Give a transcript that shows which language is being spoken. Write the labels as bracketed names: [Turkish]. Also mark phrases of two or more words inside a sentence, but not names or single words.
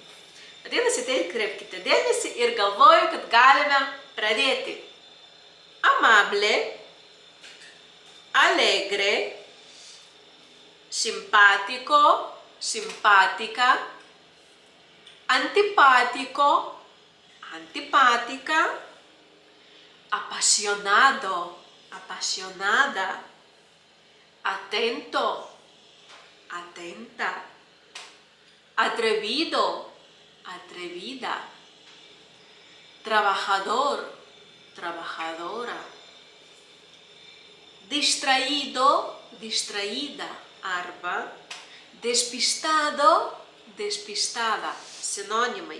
[Lithuanian] Vadinasi, tai kreipkite dėmesį ir galvoju, kad galime pradėti. [Spanish] Amable, alegre, simpatico, simpatica, antipatico, antipatica, apasionado, apasionada, atento, atenta, atrevido, atrevida, trabajador, trabajadora, distraído, distraída, arba despistado, despistada, sinonimai.